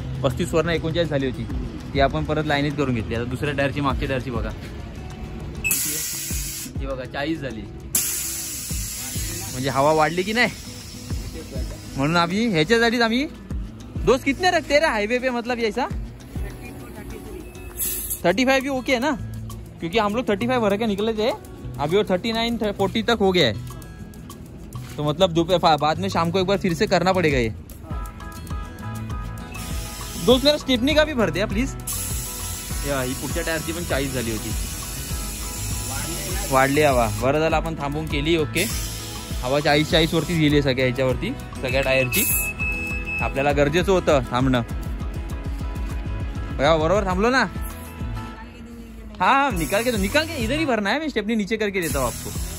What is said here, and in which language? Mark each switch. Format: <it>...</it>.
<mr>35 वरनं 39 झाली होती. ती आपण परत लाईनीत करून घेतली. आता दुसऱ्या टायरची, मागच्या टायरची बघा ती बघा 40 झाली. म्हणजे हवा वाढली की नाही. म्हणून आम्ही ह्याच्यासाठीच आम्ही</mr> <hi>दोस्त कितने रखते रे हाईवे पे, मतलब ऐसा 35 भी ओके है ना, क्योंकि हम लोग 35 भर के निकले थे. अभी और 39-40 तक हो गया है. तो मतलब दोपहर बाद में शाम को एक बार फिर से करना पड़ेगा ये. दोस्त मेरा स्टेपनी का भी भर दिया प्लीज.</hi> <mr>ही पुढच्या टायरची पण 40 झाली होती. वाढली हवा. बरं झालं आपण थांबून केली. ओके, हवा 40 वरती गेली सगळ्या ह्याच्यावरती, सगळ्या टायरची. आपल्याला गरजेचं होतं थांबणं. बरोबर थांबलो ना.</mr> <hi>हाँ निकाल के इधर ही भरना है. मैं स्टेपनी नीचे करके देता हूँ आपको.</hi>